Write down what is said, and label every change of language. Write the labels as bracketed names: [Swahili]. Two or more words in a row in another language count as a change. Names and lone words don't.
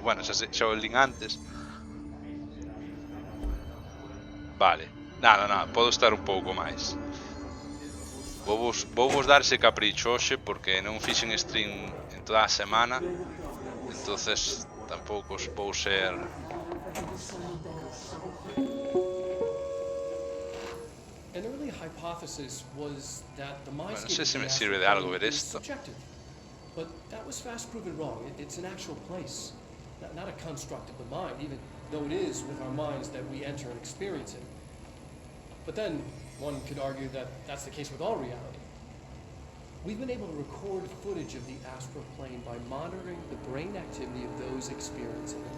[Galician] Bueno, xa o lin antes. Vale, nada, podo estar un pouco máis. Vou vos dar ese capricho hoxe porque non fixen stream en toda a semana. Entonces tampouco os vou ser... [English] An early hypothesis was that the [Galician] Bueno, non sei se me sirve de algo ver esto. [English] But that was fast proven wrong. It's an actual place, not a construct of the mind, even though it is with our minds that we enter and experience it. But then one could argue that that's the case with all reality. We've been able to record footage of the astral plane by monitoring the brain activity of those experiencing it.